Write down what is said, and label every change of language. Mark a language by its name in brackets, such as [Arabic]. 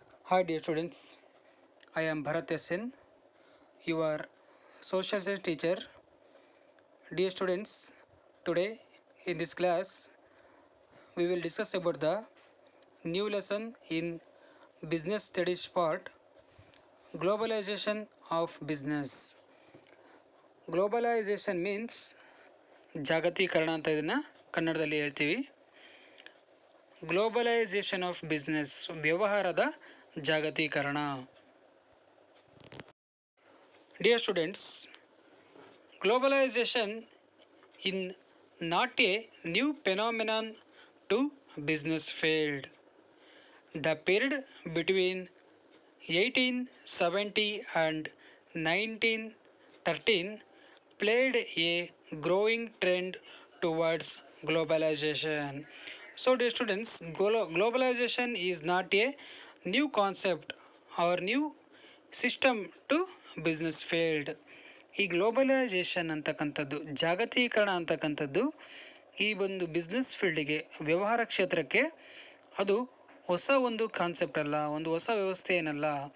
[English] Hi dear students, I am Bharat SN, your social science teacher. Dear students, today in this class we will discuss about the new lesson in business studies part, globalization of business. Globalization means [Kannada] ಜಾಗತೀಕರಣ ಅಂತ ಇದನ್ನು ಕನ್ನಡದಲ್ಲಿ ಹೇಳ್ತೀವಿ. [English] globalisation of business, [Kannada] ವ್ಯವಹಾರದ ಜಾಗತೀಕರಣ. [English] Dear students, globalization is not a new phenomenon to business field. The period between 1870 and 1913 played a growing trend towards globalization. So, dear students, globalization is not a new concept or new system to business field. [Kannada] ಈ globalisation ಅಂತಕ್ಕಂಥದ್ದು, ಜಾಗತೀಕರಣ ಅಂತಕ್ಕಂಥದ್ದು ಈ ಒಂದು business ಫೀಲ್ಡಿಗೆ, ವ್ಯವಹಾರ ಕ್ಷೇತ್ರಕ್ಕೆ ಅದು ಹೊಸ ಒಂದು ಕಾನ್ಸೆಪ್ಟ್ ಅಲ್ಲ, ಒಂದು ಹೊಸ ವ್ಯವಸ್ಥೆ ಏನಲ್ಲ.